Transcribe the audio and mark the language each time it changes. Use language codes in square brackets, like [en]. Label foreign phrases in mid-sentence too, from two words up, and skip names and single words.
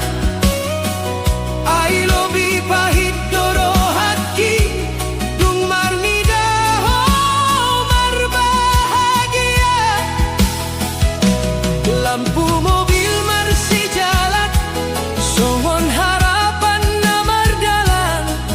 [bbc] Ai lobi pahit doro hati, dung marnida ho marbahagia. [id] lampu mobil masih jalan, [bbc] songon harapan namar dalan.